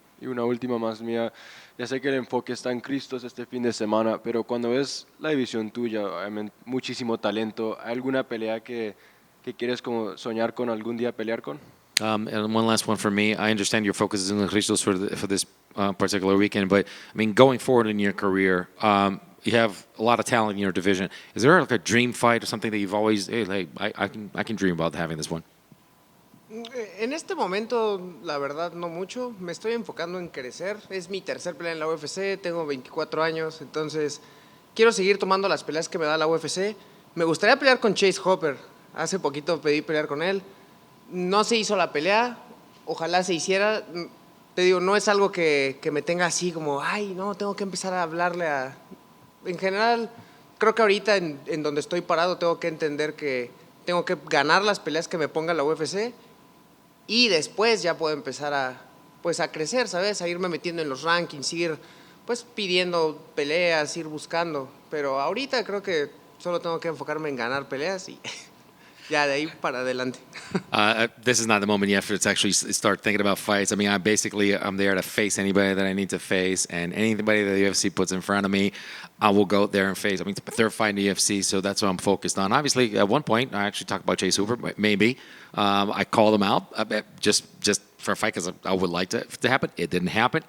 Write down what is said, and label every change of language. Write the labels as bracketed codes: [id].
[es] Y una última más mía. Ya sé que el enfoque está en Cristos este fin de semana, pero cuando ves la división tuya, obviamente, muchísimo talento, ¿hay alguna pelea que quieres como soñar con algún día pelear con? [en] And one last one for me. I understand your focus is in the Christos for this particular weekend, but I mean, going forward in your career, you have a lot of talent in your division. Is there like a dream fight or something that you've always, hey, I can dream about having this one? [es] En este momento, la verdad, no mucho. Me estoy enfocando en crecer. Es mi tercer pelea en la UFC, tengo 24 años, entonces quiero seguir tomando las peleas que me da la UFC. Me gustaría pelear con Zellhuber. Hace poquito pedí pelear con él. No se hizo la pelea, ojalá se hiciera. Te digo, no es algo que me tenga así como, ay, no, tengo que empezar a hablarle a... En general, creo que ahorita en donde estoy parado tengo que entender que tengo que ganar las peleas que me ponga la UFC y después ya puedo empezar a crecer, ¿sabes? A irme metiendo en los rankings, ir pues pidiendo peleas, ir buscando. Pero ahorita creo que solo tengo que enfocarme en ganar peleas y ya de ahí para adelante. [en] This is not the moment yet for to actually start thinking about fights. I mean, I'm there to face anybody that I need to face, and anybody that the UFC puts in front of me, I will go there and face. I mean, it's my third fight in the UFC, so that's what I'm focused on. Obviously, at one point, I actually talked about Zellhuber, maybe. I called him out just for a fight because I would like to happen. It didn't happen.